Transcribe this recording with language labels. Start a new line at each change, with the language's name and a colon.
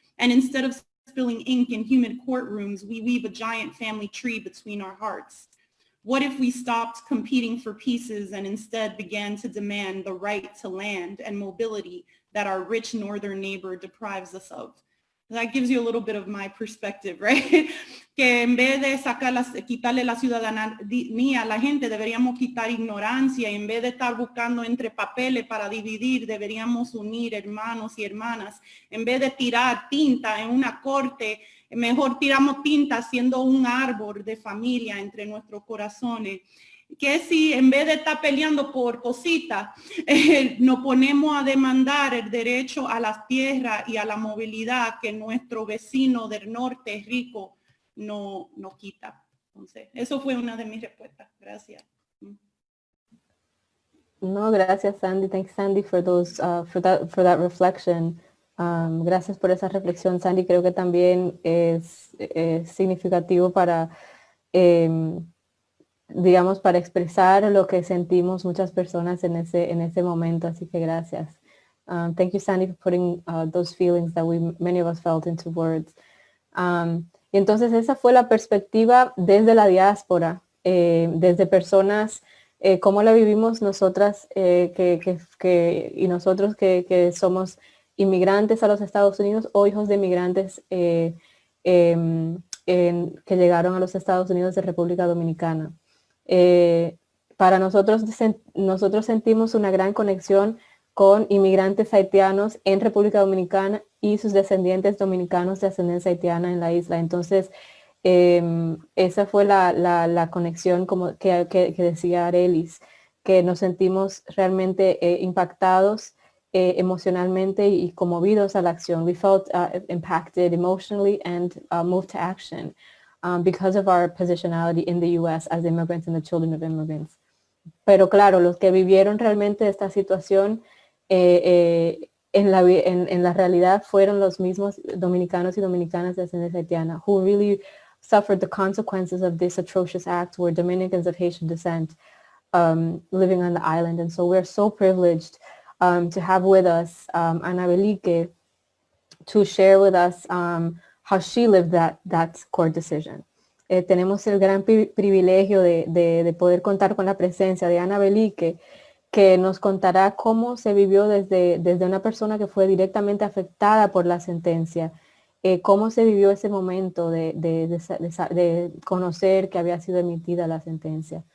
English: And instead of spilling ink in human courtrooms, we weave a giant family tree between our hearts. What if we stopped competing for pieces and instead began to demand the right to land and mobility that our rich northern neighbor deprives us of? That gives you a little bit of my perspective, right?
Spanish: Que en vez de quitarle la ciudadanía a la gente, deberíamos quitar ignorancia. En vez de estar buscando entre papeles para dividir, deberíamos unir hermanos y hermanas. En vez de tirar tinta en una corte, mejor tiramos tinta haciendo un árbol de familia entre nuestros corazones. Que si en vez de estar peleando por cositas, nos ponemos a demandar el derecho a las tierras y a la movilidad que nuestro vecino del norte rico no quita. Entonces, eso fue una de mis respuestas. Gracias. No, gracias, Sandy.
English: Thanks, Sandy, for those for that reflection.
Spanish: Gracias por esa reflexión, Sandy. Creo que también es significativo para digamos, para expresar lo que sentimos muchas personas en ese momento, así que gracias.
English: Thank you, Sandy, for putting those feelings that many of us felt into words.
Spanish: Y entonces esa fue la perspectiva desde la diáspora, desde personas, cómo la vivimos nosotras y nosotros que somos inmigrantes a los Estados Unidos o hijos de inmigrantes que llegaron a los Estados Unidos de República Dominicana. Para nosotros sentimos una gran conexión con inmigrantes haitianos en República Dominicana y sus descendientes dominicanos de ascendencia haitiana en la isla. Entonces, esa fue la conexión como que decía Arelis, que nos sentimos realmente impactados emocionalmente y conmovidos a la acción.
English: We felt impacted emotionally and moved to action. Because of our positionality in the U.S. as immigrants and the children of immigrants.
Spanish: Pero claro, los que vivieron realmente esta situación en la realidad fueron los mismos dominicanos y dominicanas de ascendencia haitiana
English: who really suffered the consequences of this atrocious act, were Dominicans of Haitian descent living on the island. And so we're so privileged to have with us Ana Belique to share with us how she lived that court decision.
Spanish: Tenemos el gran privilegio de poder contar con la presencia de Ana Belique, que nos contará cómo se vivió desde una persona que fue directamente afectada por la sentencia, cómo se vivió ese momento de conocer que había sido emitida la sentencia.